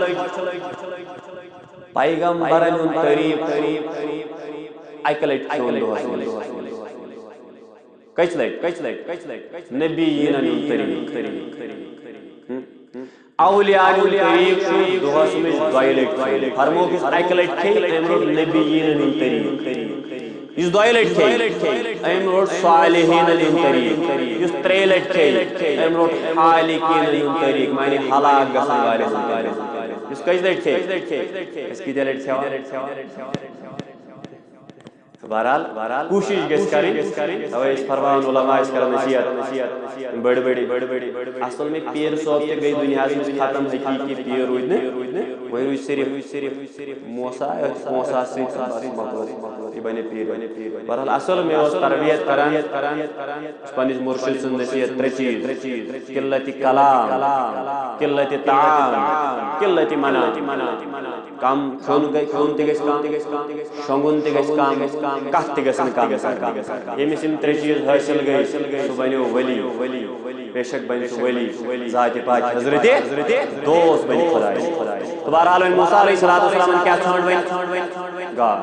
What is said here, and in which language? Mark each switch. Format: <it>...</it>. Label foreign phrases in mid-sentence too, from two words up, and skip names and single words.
<ks>پیغمبرن ہُنٛد تعریٖف اکہِ لٹہِ کھیوٚن دۄہس منٛز کٔژِ لٹہِ نبیٖنن ہُنٛد تعریٖف اولیاء ہُنٛد تعریٖف چھُ دۄہس منٛز 2 لٹہِ فرموکھُس اکہِ لٹہِ کھیٚیہِ أمۍ روٚٹ نبیٖنن ہُنٛد تعریٖف یُس 2 لٹہِ کھیٚیہِ أمۍ روٚٹ صالحیٖنن ہُنٛد تعریٖف یُس 3 لٹہِ کھیٚیہِ أمۍ روٚٹ حالِقیٖنن ہُنٛد تعریٖف معنی ہلاک گژھن والٮ۪ن ہُنٛد تعریٖف یُس کٔژِ لٹہِ کھیٚیہِ أسۍ کۭتیاہ لٹہِ کھٮ۪وان بہرحال کوشش گژھِ کرٕنۍ توے ٲسۍ فرماوان علماء ٲسۍ کران نصیحت بڑی اصل میں پیر صٲب تہِ گٔے دُنیاہس منٛز ختم حقیٖقی پیر روٗدۍ نہٕ وۄنۍ روٗدۍ صرف موسا پونٛسہٕ سۭتۍ یہِ بنے پیٖر بہرحال اصل مےٚ اوس تربیت کران پننِس مُرشِد سٕنٛز نصیحت ترٛےٚ چیٖز قلتِ کلام قلتِ طعام قلتِ منام کم کھیوٚن تہِ گژھِ کم شۄنٛگُن تہِ گژھِ کم کتھ تہِ گژھن کم ییٚمِس یِم ترٛےٚ چیٖز حٲصِل گٔے سُہ بنیو ؤلی بے شک بنہِ سُہ ؤلی ذاتِ پاک حضرتِ دوست بنہِ خۄدایَس تہٕ بہرحال وۄنۍ موسیٰ علیہ السلامن کیٛاہ ژھانٛڈ وۄنۍ</ks>